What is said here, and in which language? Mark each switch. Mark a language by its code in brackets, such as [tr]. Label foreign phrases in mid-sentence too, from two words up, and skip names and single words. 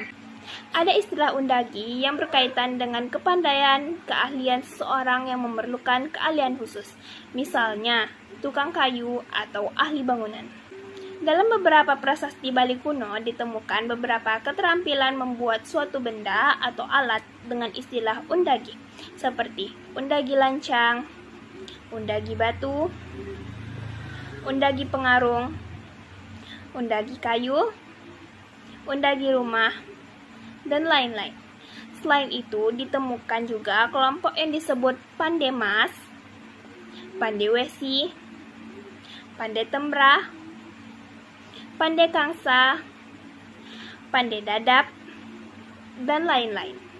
[id] Ada istilah undagi yang berkaitan dengan kepandaian, keahlian seseorang yang memerlukan keahlian khusus, misalnya tukang kayu atau ahli bangunan. Dalam beberapa prasasti Bali kuno ditemukan beberapa keterampilan membuat suatu benda atau alat dengan istilah undagi, seperti undagi lancang, undagi batu, undagi pengarung, undagi kayu, undagi rumah, dan lain-lain. Selain itu, ditemukan juga kelompok yang disebut Pandemas, Pandewesi, Pandetembra, Pandekangsa, Pandedadap, dan lain-lain.